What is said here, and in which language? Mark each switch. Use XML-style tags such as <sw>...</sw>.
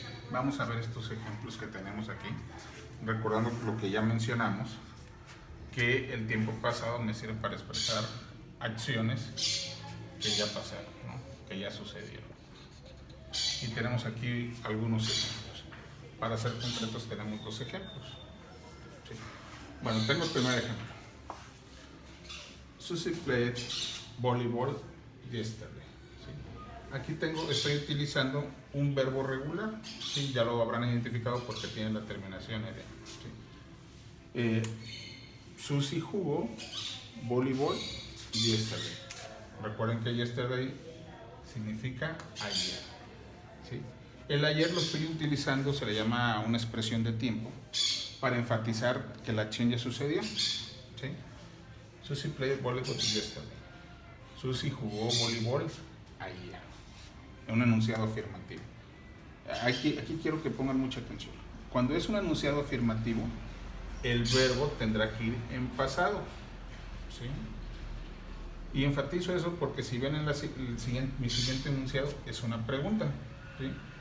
<es>Vamos a ver estos ejemplos que tenemos aquí, recordando lo que ya mencionamos, que el tiempo pasado me sirve para expresar acciones que ya pasaron, ¿no? Que ya sucedieron. Y tenemos aquí algunos ejemplos. Para ser concretos tenemos dos ejemplos, ¿sí? Bueno, tengo el primer ejemplo.</es> <en>Susie played volleyball yesterday.</en> <es>Aquí estoy utilizando un verbo regular, ¿sí? Ya lo habrán identificado porque tiene la terminación ed, ¿sí? Susie jugó voleibol yesterday. Recuerden que yesterday significa ayer, ¿sí? El ayer lo estoy utilizando, se le llama una expresión de tiempo, para enfatizar que la acción ya sucedió. ¿Sí?</es> <en>Susie played volleyball yesterday.</en> <es>Susie jugó voleibol ayer. Un enunciado afirmativo. Aquí quiero que pongan mucha atención. Cuando es un enunciado afirmativo, el verbo tendrá que ir en pasado. ¿Sí? Y enfatizo eso porque si ven en mi siguiente enunciado es una pregunta. ¿Sí?</es>